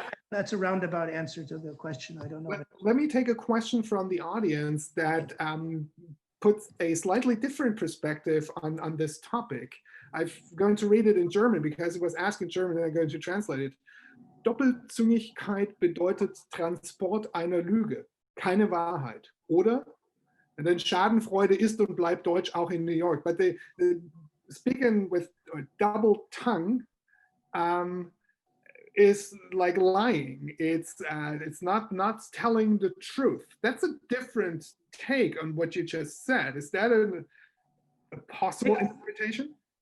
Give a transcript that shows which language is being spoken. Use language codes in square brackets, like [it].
[en] That's a roundabout answer to the question. I don't know. Let me take a question from the audience that puts a slightly different perspective on this topic. I'm going to read it in German because it was asked in German and I'm going to translate it. [de] Doppelzüngigkeit bedeutet Transport einer Lüge, keine Wahrheit, oder? [en] And then [de] Schadenfreude ist und bleibt Deutsch auch in New York. [en] But the speaking with a double tongue is like lying. It's not telling the truth. That's a different take on what you just said. Is that a possible interpretation?